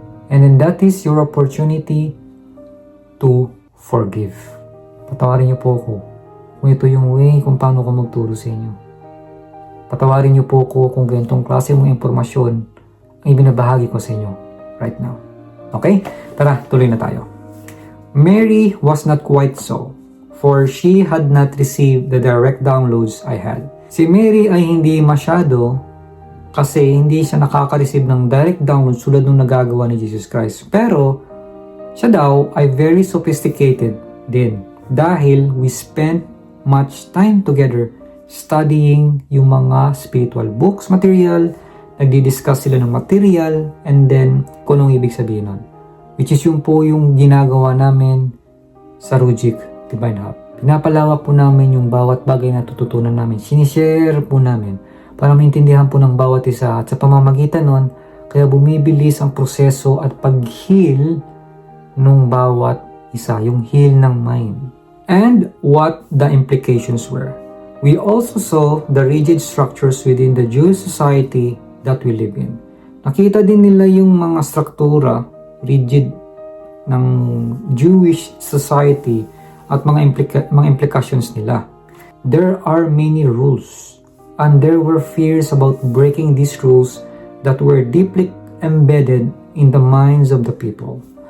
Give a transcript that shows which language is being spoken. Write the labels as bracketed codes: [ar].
[en] And then that is your opportunity to forgive. [tl] Patawarin niyo po ako kung ito yung way kung paano ko magturo sa inyo. Patawarin niyo po ako kung ganitong klase mong impormasyon ang ibinabahagi ko sa inyo right now. Okay? Tara, tuloy na tayo. [en] Mary was not quite so, for she had not received the direct downloads I had. [tl] Si Mary ay hindi masyado kasi hindi siya nakaka-receive ng direct downloads tulad nung nagagawa ni Jesus Christ. Pero, siya daw ay very sophisticated din dahil [en] we spent much time together studying [tl] yung mga spiritual books, material, nagdi-discuss sila ng material, and then kung anong ibig sabihin nun. Which is yung po yung ginagawa namin sa Rujik Divine Hub. Pinapalawak po namin yung bawat bagay na tututunan namin. Sinishare po namin para maintindihan po ng bawat isa at sa pamamagitan nun, kaya bumibilis ang proseso at pag-heal nung bawat isa, yung heal ng mind. [en] And what the implications were. We also saw the rigid structures within the Jewish society that we live in. [tl] Nakita din nila yung mga struktura, rigid ng Jewish society at mga implications nila. [en] There are many rules and there were fears about breaking these rules that were deeply embedded in the minds of the people.